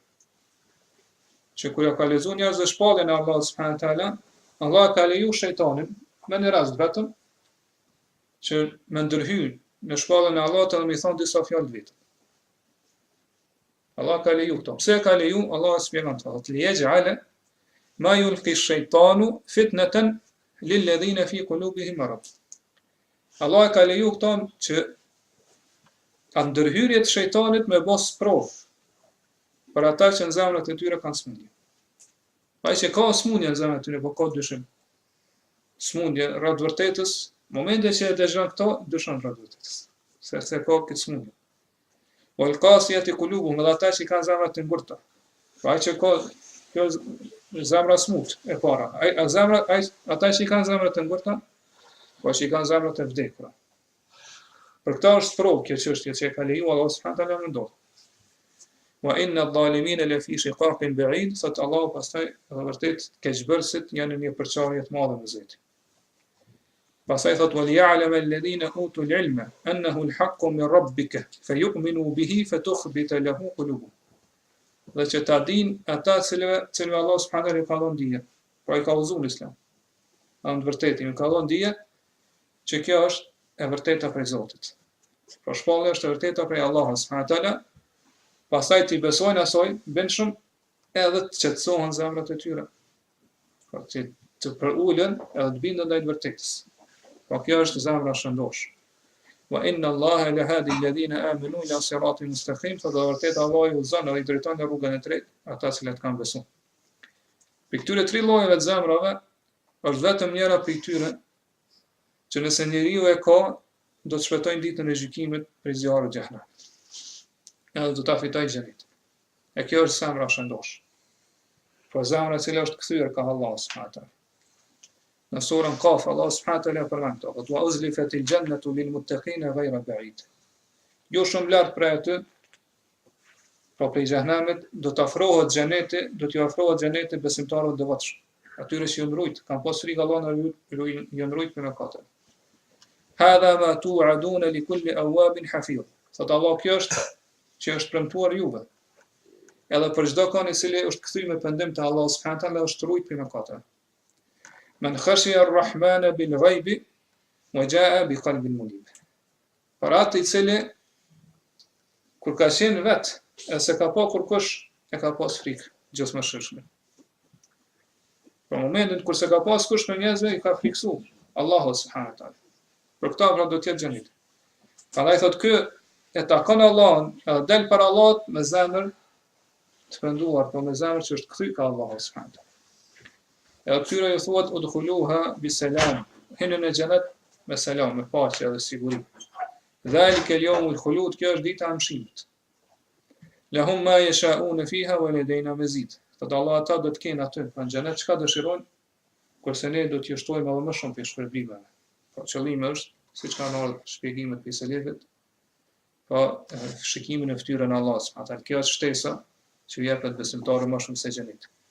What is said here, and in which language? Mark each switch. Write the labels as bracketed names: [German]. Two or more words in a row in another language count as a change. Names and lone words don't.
[Albanian] Që kur ja ka lexuar njerëzve shpalljen e Allahut [Arabic] سبحانه وتعالى, [Albanian] Allah ka leju shejtanin me një rast vetëm që me ndërhyr në shpalljen e Allahut edhe më thon disa fjalë vetë. Allah ka leju këto. Pse ka leju? Allah e shpjegon thotë [Arabic] ليجعل ما يلقي الشيطان فتنة للذين في قلوبهم مرض. [Albanian] Allah ka leju këto që ka ndërhyrjet e shejtanit me bos provë për ata që në zemrat e tyre kanë smundje. Pa që ka smundje në zemrat e tyre, po ka dyshim. Smundje rreth vërtetës, momente që e dëgjon këto, dyshon rreth vërtetës. Se ka këtë smundje. [Arabic] والقاسية قلوبهم, [Albanian] edhe ata që kanë zemrat të ngurta. Pa që ka kjo zemra smut e para. Ata që kanë zemrat të ngurta, po që kanë zemrat të vdekura. Për këtë është provë kjo çështje që e ka lejuar Allah [Arabic] سبحانه وتعالى [Albanian] më ndodh. [Arabic] وإن الظالمين لفي شقاق بعيد, [Albanian] sot Allah pastaj edhe vërtet keqbërësit janë në një përçarje të madhe me Zotin. [Arabic] Pastaj thot وليعلم الذين أوتوا العلم أنه الحق من ربك فيؤمنوا به فتخبت له قلوبهم. [Albanian] Dhe që ta din ata cilëve Allah [Arabic] سبحانه وتعالى [Albanian] ka dhënë dije, pra i ka udhëzuar Islam. Në të vërtetë i ka dhënë dije që kjo është e vërteta prej Zotit. Pra shpallja është e vërteta prej Allahut [Arabic] سبحانه وتعالى. [Albanian] Pastaj ti besojnë asoj, bënshëm edhe të qetësohen zemrat e tyre. Pra që të përulen edhe të bindën ndaj të vërtetës. Pra kjo është zemra shëndosh. [Arabic] وإن الله لهاد الذين آمنوا إلى صراط مستقيم, [Albanian] fa do vërtet Allah i udhëzon dhe i drejton në rrugën e drejtë ata që kanë besuar. Për këtyre tri llojeve të zemrave është vetëm njëra prej tyre që nëse njeriu e ka, do të shpëtojnë ditën e gjykimit prej zjarrit të xhehenamit. Edhe do ta fitojë xhenetin. E kjo është zemra shëndosh. Po zemra e cila është kthyer ka Allah [Arabic] سبحانه وتعالى. [Albanian] Në surën Qaf Allah [Arabic] سبحانه وتعالى [Albanian] përmend këto: [Arabic] "وأزلفت الجنة للمتقين غير بعيد." [Albanian] Jo shumë lart prej aty, po prej xhehenamit do të afrohet xheneti, do t'ju afrohet xheneti besimtarëve të devotshëm. Atyre që ju ndrojt, kanë pas frikë Allahun ju ndrojt për mëkatet. [Arabic] هذا ما توعدون لكل أواب حفيظ. [Albanian] Sot Allah kjo është që është premtuar juve. Edhe për çdo kon i cili është kthyer me pendim te Allah [Arabic] سبحانه وتعالى [Albanian] është rujt për mëkatet. [Arabic] من خشي الرحمن بالغيب وجاء بقلب منيب. [Albanian] Për atë i cili kur ka qenë vet, e se ka pa kurkush, e ka pas frikë gjithëmshirshme. Për momentin kur se ka pas kush në njerëzve i ka friksu Allahu [Arabic] سبحانه وتعالى. [Albanian] Për këtë pra do të jetë xhenit. Prandaj thotë ky e takon Allahun, edhe del për Allahut me zemër të penduar, po me zemër që është kthyer ka Allahu [Arabic] سبحانه وتعالى. [Albanian] Edhe këtyre ju thuhet [Arabic] ادخلوها بسلام, [Albanian] hinën e xhenet me selam, me paqe dhe siguri. [Arabic] ذلك اليوم الخلود, [Albanian] kjo është dita e mshimit. [Arabic] لهم ما يشاءون فيها ولدينا مزيد. [Albanian] Thotë Allah ata do të kenë aty në xhenet çka dëshirojnë, kurse ne do t'ju shtojmë edhe më shumë për shpërblimeve. Po qëllimi është, siç kanë ardhur shpjegimet e selefit, po shikimin e fytyrën e Allahut. Atë kjo është shtesa që jepet besimtarëve më shumë se xheneti.